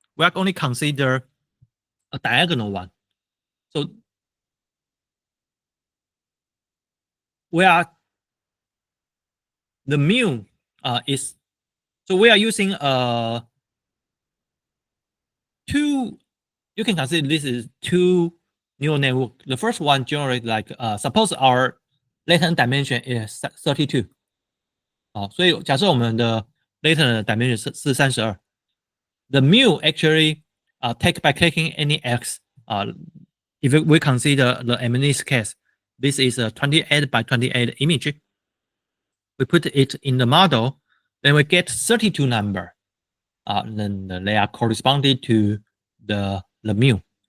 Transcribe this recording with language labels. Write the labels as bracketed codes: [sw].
[en] We are only consider a diagonal one. So we are the mu is, so we are using two. You can consider this is two neural network. The first one generate like suppose our latent dimension is 32. [zh] 所以假设我们的 latent dimension 是32. [en] The mu actually take by taking any x. If we consider the MNIST case, this is a 28 by 28 image. We put it in the model, then we get 32 number. Then they are corresponding to the mu.